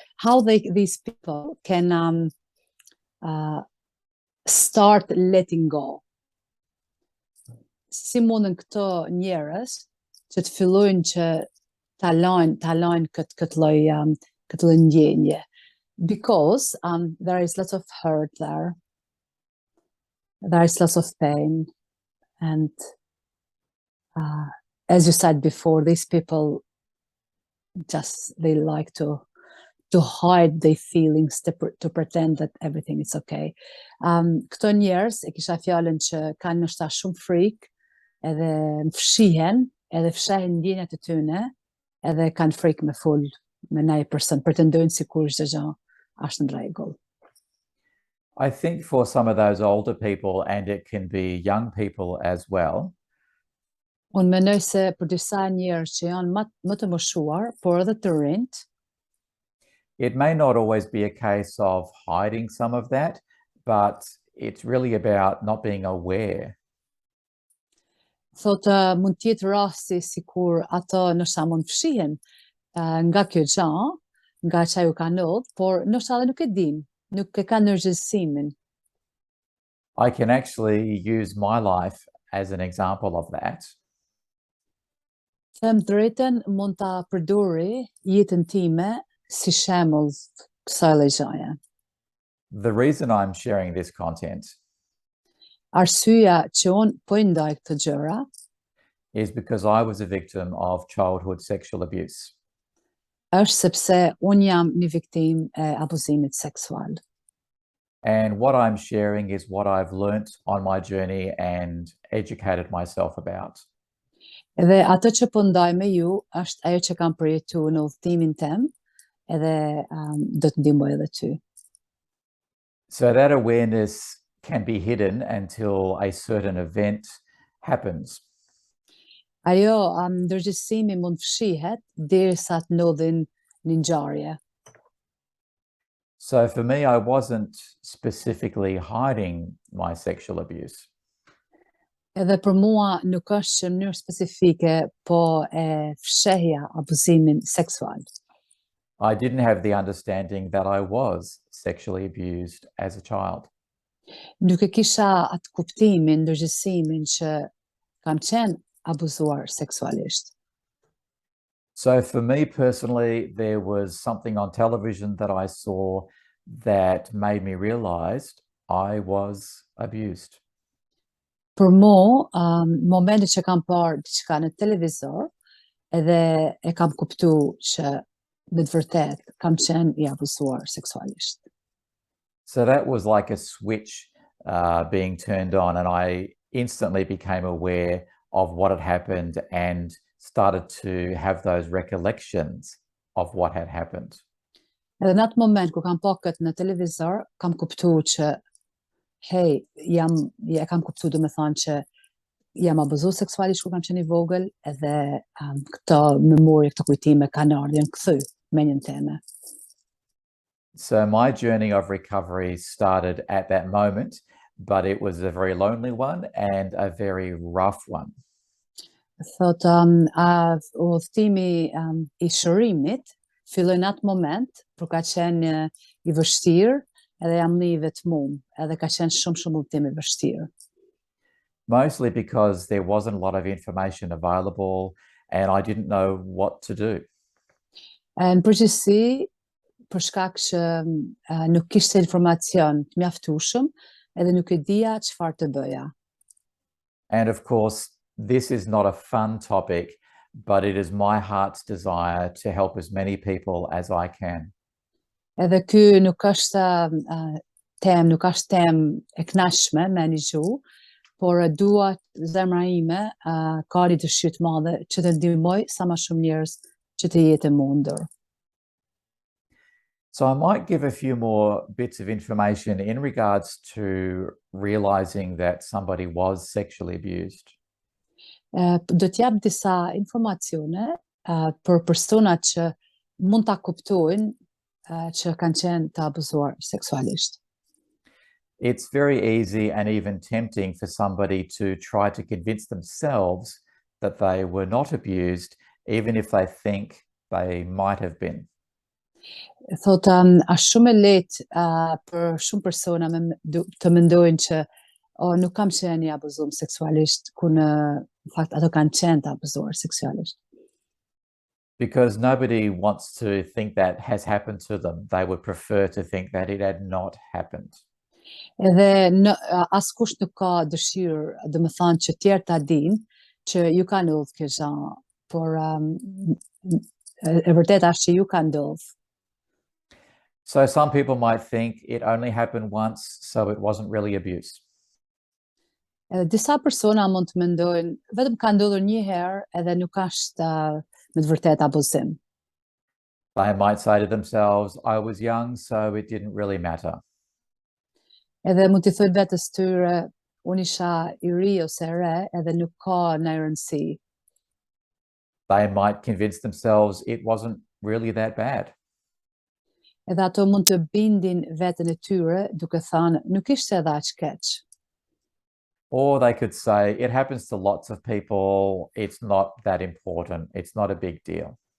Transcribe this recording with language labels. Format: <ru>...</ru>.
<en>How these people can start letting go.</en> <sq>Si mundën këto njerëz që të fillojnë që ta lajnë këtë lloj ndjenje.</sq> <en>because there is lots of hurt there. There is lots of pain, and as you said before, these people they like to hide their feelings, to pretend that everything is okay.</en> <sq>Këto njerëz e kisha fjalën që kanë ndoshta shumë frikë, edhe fshihen, edhe fshehin ndjenjat e tyne, edhe kanë frikë me fol me ndaj person, pretendojnë sikur çdo gjë është në rregull.</sq> <en>I think for some of those older people, and it can be young people as well,</en> <sq>Unë mendoj se për disa njerëz që janë më të moshuar, por edhe të rinjt,</sq> <en>it may not always be a case of hiding some of that, but it's really about not being aware.</en> <sq>thotë mund të jetë rasti sikur ato ndoshta mund fshihen nga kjo gjë, nga çajo ka ndodhur, por ndoshta edhe nuk e din, nuk e kanë ndërgjegjësimin.</sq> <en>I can actually use my life as an example of that.</en> <sq>Them drejtën mund ta përdori jetën time si shembull kësaj lloji gjëje.</sq> <en>The reason I'm sharing this content</en> <sq>Arsyeja që unë po i ndaj këtë gjëra</sq> <en>is because I was a victim of childhood sexual abuse.</en> <sq>është sepse unë jam një viktimë e abuzimit seksual.</sq> <en>And what I'm sharing is what I've learnt on my journey and educated myself about.</en> <sq>Edhe atë që po ndaj me ju është ajo që kam përjetuar në udhëtimin tim, edhe do të ndihmoj edhe ty.</sq> <en>So that awareness can be hidden until a certain event happens.</en> <sq>Ajo ndërgjegjësimi mund fshihet derisa të ndodhin një ngjarje.</sq> <en>So for me, I wasn't specifically hiding my sexual abuse.</en> <sq>Edhe për mua nuk është që në mënyrë specifike, po e fshehja abuzimin seksual.</sq> <en>I didn't have the understanding that I was sexually abused as a child.</en> <sq>Nuk e kisha atë kuptimin, ndërgjegjësimin që kam qenë abuzuar seksualisht.</sq> <en>So for me personally, there was something on television that I saw that made me realize I was abused.</en> <sq>Për mua, momentin që kam parë diçka në televizor, edhe e kam kuptuar që në të vërtetë kam qenë i abuzuar seksualisht.</sq> <en>So that was like a switch being turned on, and I instantly became aware of what had happened and started to have those recollections of what had happened.</en> <sq>Edhe në atë moment ku kam pa këtë në televizor, kam kuptuar që hey, kam kuptuar domethënë që jam abuzuar seksualisht kur kam qenë i vogël, edhe këto memorje, këto kujtime kanë ardhur kthy mendjen time.</sq> <en>So my journey of recovery started at that moment, but it was a very lonely one and a very rough one.</en> <sq>Thot udhëtimi i shërimit filloi në atë moment, por ka qenë i vështirë, edhe jam një i vetmuar, edhe ka qenë shumë udhëtim i vështirë.</sq> <en>Mostly because there wasn't a lot of information available and I didn't know what to do.</en> <sq>Në përgjithësi, për shkak që nuk kishte informacion të mjaftueshëm, edhe nuk e dija çfarë të bëja.</sq> <en>And of course, this is not a fun topic, but it is my heart's desire to help as many people as I can.</en> <sq>Edhe ky nuk është nuk është temë e kënaqshme me një gjuhë, por dua zemra ime ka një dëshirë të madhe që të ndihmoj sa më shumë njerëz që të jetë e mundur.</sq> <en>So I might give a few more bits of information in regards to realizing that somebody was sexually abused.</en> <sq>Do t'jap disa informacione për personat që mund ta kuptojnë që kanë qenë të abuzuar seksualisht.</sq> <en>It's very easy and even tempting for somebody to try to convince themselves that they were not abused, even if they think they might have been.</en> <sq>Thotë, është shumë e lehtë për shumë persona të mendojnë që nuk kam qenë i abuzuar seksualisht, ku në fakt ato kanë qenë të abuzuar seksualisht.</sq> <en>Because nobody wants to think that has happened to them. They would prefer to think that it had not happened.</en> <sq>Edhe askush nuk ka dëshirë, dhe më thanë që tjerë ta dinë që ju ka ndodhur kjo gjë, por e vërteta është që ju ka ndodhur.</sq> <en>So some people might think it only happened once, so it wasn't really abuse.</en> <sq>Edhe disa persona mund të mendojnë vetëm ka ndodhur një herë edhe nuk është me të vërtetë abuzim.</sq> <en>They might say to themselves, I was young, so it didn't really matter.</en> <sq>Edhe mund t'i thojnë vetes tyre, unë isha I ri ose e re, edhe nuk ka ndonjë rëndësi.</sq> <en>They might convince themselves it wasn't really that bad.</en> <sq>Edhe ato mund të bindin veten e tyre duke thënë nuk ishte edhe aq keq.</sq> <en>Or they could say, it happens to lots of people, it's not that important, it's not a big deal.</en>